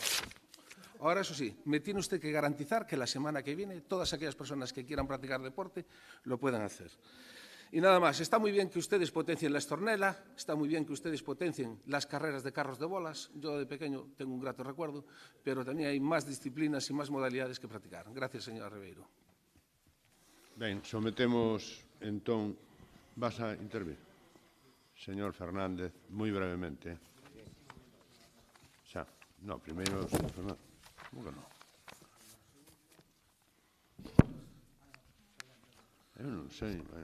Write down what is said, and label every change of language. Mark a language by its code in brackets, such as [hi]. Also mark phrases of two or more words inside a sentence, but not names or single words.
[es] Ahora, eso sí, me tiene usted que garantizar que la semana que viene todas aquellas personas que quieran practicar deporte lo puedan hacer. Y nada más, está muy bien que ustedes potencien la estornela, está muy bien que ustedes potencien las carreras de carros de bolas. Yo de pequeño tengo un grato recuerdo, pero también hay más disciplinas y más modalidades que practicar. Gracias, señora Ribeiro. [gl] Ben, sometemos, entón, vas a intervir. Señor Fernández, moi brevemente. Xa, no, primeiro, señor Fernández. Como que non? Eu non sei,